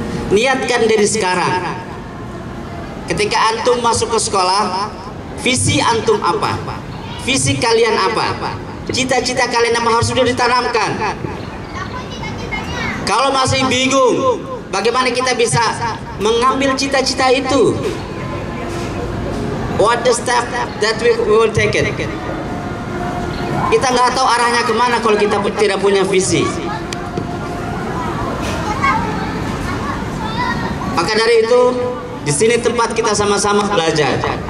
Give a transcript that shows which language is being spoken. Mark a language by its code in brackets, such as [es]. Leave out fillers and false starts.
[id] Niatkan dari sekarang. Ketika antum masuk ke sekolah, visi antum apa? Visi kalian apa? Cita-cita kalian apa harus sudah ditanamkan. Kalau masih bingung, bagaimana kita bisa mengambil cita-cita itu? [en] What the step that we will take it? [id] Kita nggak tahu arahnya kemana kalau kita tidak punya visi. Maka dari itu, di sini tempat kita sama-sama belajar.